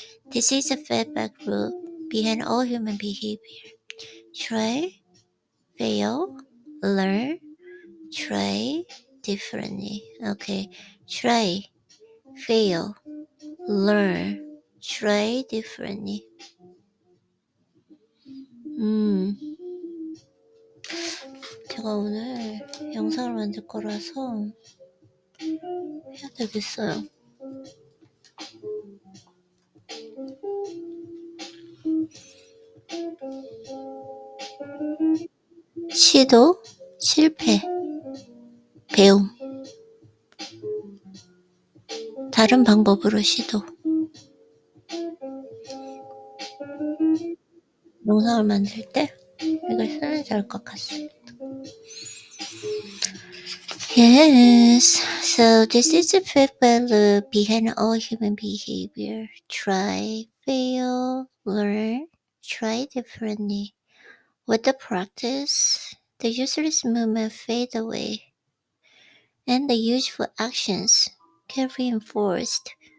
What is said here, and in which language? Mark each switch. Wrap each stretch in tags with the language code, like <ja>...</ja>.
<en>This is a feedback loop behind all human behavior. Try, fail, learn, try differently. Okay, try, fail, learn, try differently.</en> <ko>제가 오늘 영상을 만들 거라서 해야 되겠어요. 시도, 실패, 배움. 다른 방법으로 시도. 영상을 만들 때 이걸 쓰면 좋을 것 같습니다.</ko> <en>Yes, so this is a feedback loop behind all human behavior. Try, fail, learn, try differently. With the practice, the useless movement fade away, and the useful actions get reinforced.</en>